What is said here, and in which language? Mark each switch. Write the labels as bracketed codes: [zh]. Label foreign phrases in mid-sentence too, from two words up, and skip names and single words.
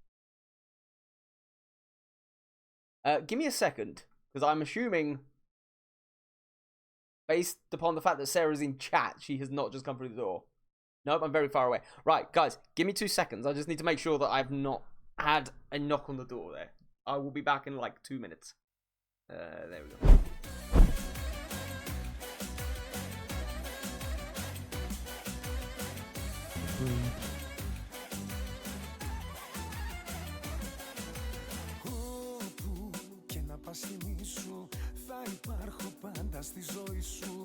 [en] Give me a second, because I'm assuming, based upon the fact that Sarah's in chat, she has not just come through the door. Nope, I'm very far away. Right, guys, give me 2 seconds. I just need to make sure that I've not had a knock on the door there. I will be back in like 2 minutes. There we go. [el] Όπου και να πας θυμίσου, θα υπάρχω πάντα στη ζωή σου.